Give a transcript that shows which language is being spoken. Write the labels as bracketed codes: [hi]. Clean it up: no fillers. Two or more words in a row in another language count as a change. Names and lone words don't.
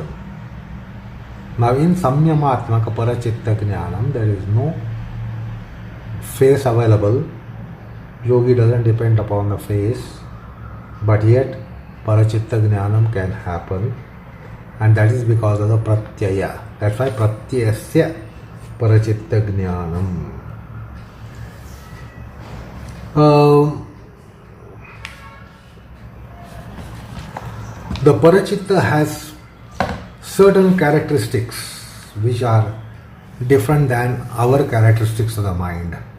[en] Now in [sa] Samyamatmaka Parachitta jnanam, [en] there is no face available. Yogi doesn't depend upon the face, but yet [sa] Parachitta jnanam [en] can happen. And that is because of the pratyaya. That's why [sa] pratyasya parachitta jnanam. [en] The Parachitta has certain characteristics which are different than our characteristics of the mind.